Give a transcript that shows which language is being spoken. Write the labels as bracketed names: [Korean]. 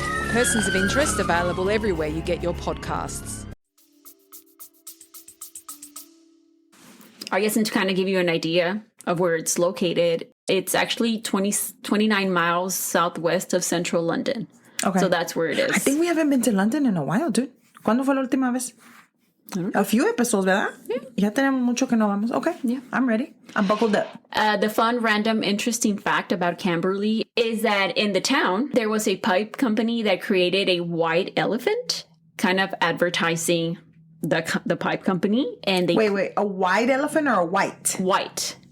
[English] Persons of Interest available everywhere you get your podcasts. I guess, and to kind of give you an idea of where it's located, it's actually 29 miles southwest of central London. Okay. So that's where it is. I think we haven't been to London in a while, dude. [Spanish] ¿Cuándo fue la última vez? [English] A few episodes, [Spanish] ¿verdad? [English] Yeah. [Spanish] Ya tenemos mucho que no vamos. [English] Okay. Yeah. I'm ready. I'm buckled up. The fun, random, interesting fact about Camberley is that in the town, there was a pipe company that created a white elephant, kind of advertising the pipe company. And they Wait. A white elephant or a white? White.